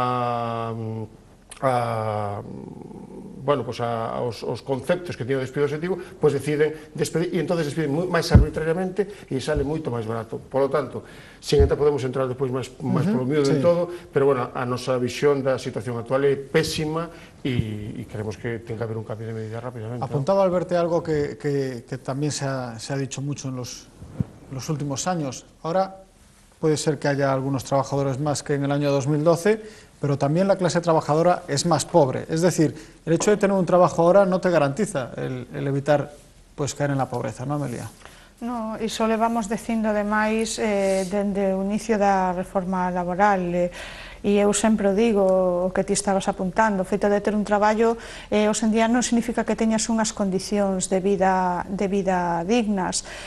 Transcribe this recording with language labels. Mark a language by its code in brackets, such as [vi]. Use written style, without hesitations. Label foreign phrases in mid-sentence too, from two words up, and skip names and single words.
[gl] os conceptos que tiene o despido objetivo, pois deciden despedir, e entonces despiden máis arbitrariamente e sale moito máis barato. [es] Por lo tanto, sin entrar, [gl] podemos entrar depois máis polo miúdo en todo, pero, bueno, a nosa visión da situación actual é pésima e creemos que ten que haber un cambio de medida rápidamente. [es] Apuntaba Alberto algo que también se ha dicho mucho en los últimos años. Ahora puede ser que haya algunos trabajadores más que en el año 2012, pero también la clase trabajadora es más pobre. Es decir, el hecho de tener un trabajo ahora no te garantiza el evitar caer en la pobreza, ¿no, Amelia? [gl] No, iso levamos dicindo ademais dende o inicio da reforma laboral, e eu sempre o digo, o que ti estabas apuntando, o feito de ter un traballo hoxe en día non significa que teñas unhas condicións de vida dignas.